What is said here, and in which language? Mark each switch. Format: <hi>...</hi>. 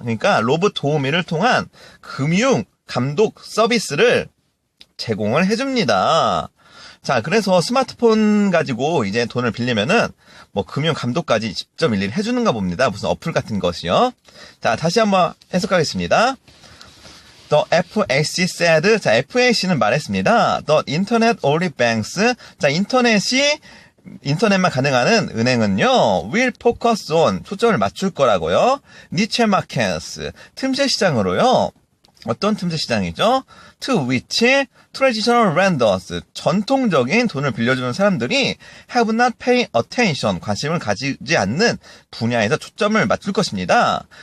<ko>그러니까 로봇 도우미를 통한 금융 감독 서비스를 제공을 해줍니다. 자, 그래서 스마트폰 가지고 이제 돈을 빌리면은 뭐 금융 감독까지 직접 일일이 해주는가 봅니다. 무슨 어플 같은 것이요. 자, 다시 한번 해석하겠습니다.</ko> <en>The FAC said,</en> <ko>자, FAC는 말했습니다.</ko> <en>The internet only banks,</en> <ko>자, 인터넷만 가능한 은행은요,</ko> <en>will focus on,</en> <ko>초점을 맞출 거라고요.</ko> <en>niche markets,</en> <ko>틈새 시장으로요. 어떤 틈새 시장이죠?</ko> <en>To which traditional lenders,</en> <ko>전통적인 돈을 빌려주는 사람들이</ko> <en>have not pay attention,</en> <ko>관심을 가지지 않는 분야에서 초점을 맞출 것입니다.</ko>